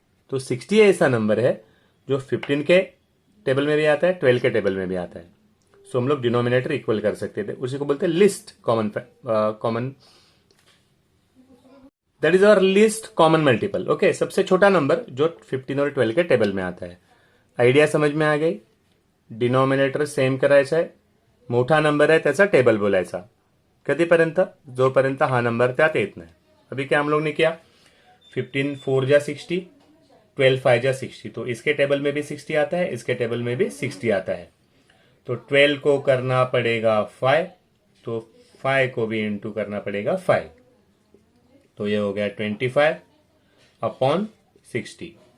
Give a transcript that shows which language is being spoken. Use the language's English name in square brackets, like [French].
[Hindi] तो 60 ऐसा नंबर है जो 15 के टेबल में भी आता है, 12 के टेबल में भी आता है। सो हम लोग डिनोमिनेटर इक्वल कर सकते थे, उसी को बोलते हैं list common [English] That is our least common multiple. [Hindi] Okay, सबसे छोटा नंबर जो 15 और 12 के टेबल में आता है। आयडिया समझ में आ गई? [Marathi] डिनोमिनेटर सेम करायचा आहे, मोठा नंबर आहे त्याचा टेबल बोलायचा कधीपर्यंत, जोपर्यंत हा नंबर त्यात येत नाही। [Hindi] अभी क्या हम लोग ने किया, 15 4 जा 60, 12 5 जा 60, तो इसके टेबल में भी 60 आता है, इसके टेबल में भी 60 आता है। तो 12 को करना पड़ेगा 5, तो 5 को भी इंटू करना पड़ेगा 5, तो ये हो गया 25/60।